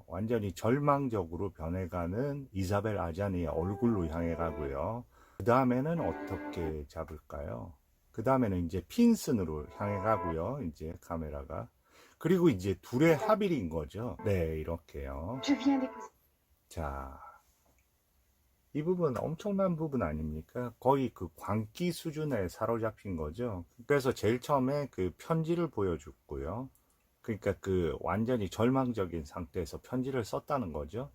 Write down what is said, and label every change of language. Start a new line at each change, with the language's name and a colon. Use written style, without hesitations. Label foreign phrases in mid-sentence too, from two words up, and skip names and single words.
Korean: 완전히 절망적으로 변해가는 이사벨 아자니의 얼굴로 향해 가고요. 그 다음에는 어떻게 잡을까요? 그 다음에는 이제 핀슨으로 향해 가고요. 이제 카메라가. 그리고 이제 둘의 합일인 거죠. 네, 이렇게요.
French: Je viens d'épouser.
Korean: 자, 이 부분 엄청난 부분 아닙니까? 거의 그 광기 수준에 사로잡힌 거죠. 그래서 제일 처음에 그 편지를 보여줬고요. 그러니까 그 완전히 절망적인 상태에서 편지를 썼다는 거죠.